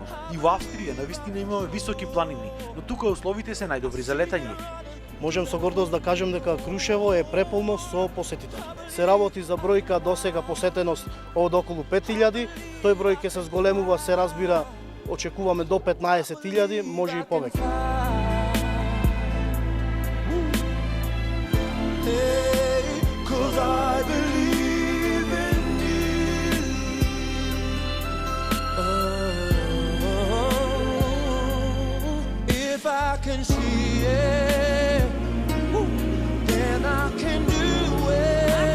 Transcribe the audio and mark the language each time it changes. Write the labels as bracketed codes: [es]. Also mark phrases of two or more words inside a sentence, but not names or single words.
[mk] И во Австрија навистина имаме високи планини, но тука условите се најдобри за летање. Можем со гордост да кажем дека Крушево е преполно со посетители. Се работи за бројка досега посетеност од околу 5000, тој број ќе се зголемува, се разбира, очекуваме до 15.000, може и повеќе. [en] If I can see it, then I can do it.